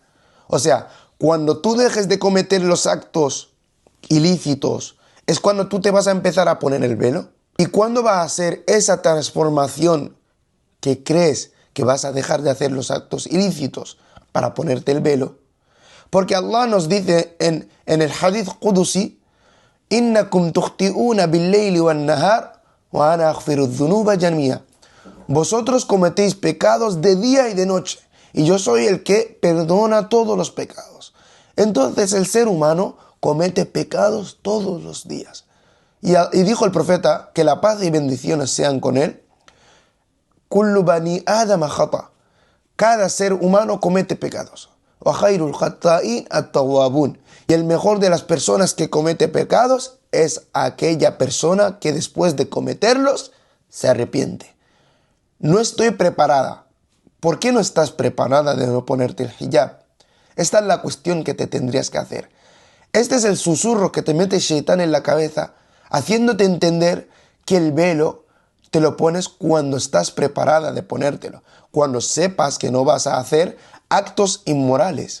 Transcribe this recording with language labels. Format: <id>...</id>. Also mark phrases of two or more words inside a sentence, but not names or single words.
<es>O sea, cuando tú dejes de cometer los actos ilícitos, ¿es cuando tú te vas a empezar a poner el velo? ¿Y cuándo va a ser esa transformación que crees que vas a dejar de hacer los actos ilícitos para ponerte el velo? Porque Allah nos dice en el hadith Qudusi:</es> <ar>إنكم تخطئون بالليل والنهار وأنا أغفر الذنوب جميعا.</ar> <es>Vosotros cometéis pecados de día y de noche, y yo soy el que perdona todos los pecados. Entonces el ser humano comete pecados todos los días. Y dijo el profeta, que la paz y bendiciones sean con él:</es> <ar>كل بني آدم خطاء.</ar> <es>Cada ser humano comete pecados.</es> <ar>وخير الخطائين التوابون.</ar> <es>Y el mejor de las personas que comete pecados es aquella persona que después de cometerlos se arrepiente. No estoy preparada. ¿Por qué no estás preparada de no ponerte el hijab? Esta es la cuestión que te tendrías que hacer. Este es el susurro que te mete Shaitán en la cabeza, haciéndote entender que el velo te lo pones cuando estás preparada de ponértelo, cuando sepas que no vas a hacer actos inmorales.</es>